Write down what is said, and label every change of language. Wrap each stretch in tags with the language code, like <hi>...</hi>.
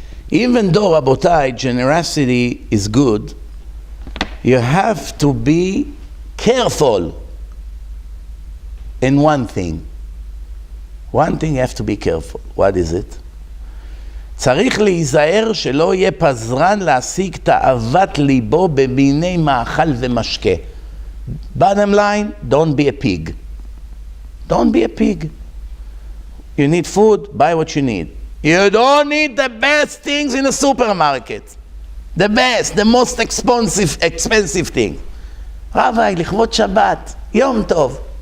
<en>Even though, Rabotai, generosity is good, you have to be careful in one thing. One thing you have to be careful. What is it?</en> <he>צריך להיזהר שלא יהיה פזרן להשיג תאוות ליבו במיני מאכל ומשקה.</he> <en>Bottom line, don't be a pig. Don't be a pig. You need food, buy what you need. You don't need the best things in the supermarket. The best, the most expensive thing. Rabbi, לכבוד Shabbat, Yom Tov.</en>